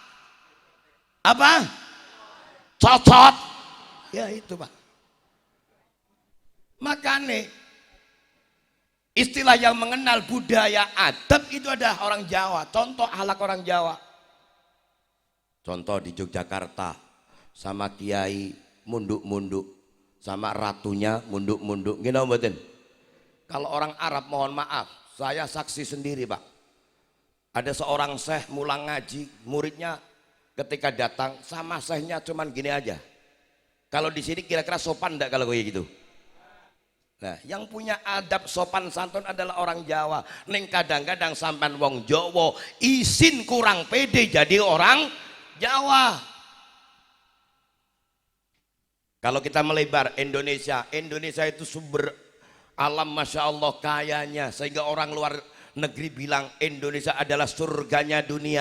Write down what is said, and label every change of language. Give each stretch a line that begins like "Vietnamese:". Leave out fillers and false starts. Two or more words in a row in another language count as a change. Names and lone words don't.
Javanese: Cocot.
Indonesian: Ya itu Pak. Makanya istilah yang mengenal budaya adab itu ada orang Jawa. Contoh akhlak orang Jawa. Contoh di Yogyakarta sama kiai munduk-munduk, sama ratunya munduk-munduk. Gini mboten. Kalau orang Arab mohon maaf, saya saksi sendiri Pak. Ada seorang syekh
Javanese: mulang ngaji,
Indonesian: muridnya ketika datang sama syekhnya cuman gini aja. Kalau di sini kira-kira sopan enggak kalau kayak gitu? Nah, yang punya adab sopan santun adalah orang Jawa.
Javanese: Ning kadang-kadang sampean wong Jawa isin
Indonesian: kurang pede jadi orang Jawa. Kalau kita melebar Indonesia itu sumber alam Masya Allah kayanya, sehingga orang luar negeri bilang Indonesia adalah surganya dunia.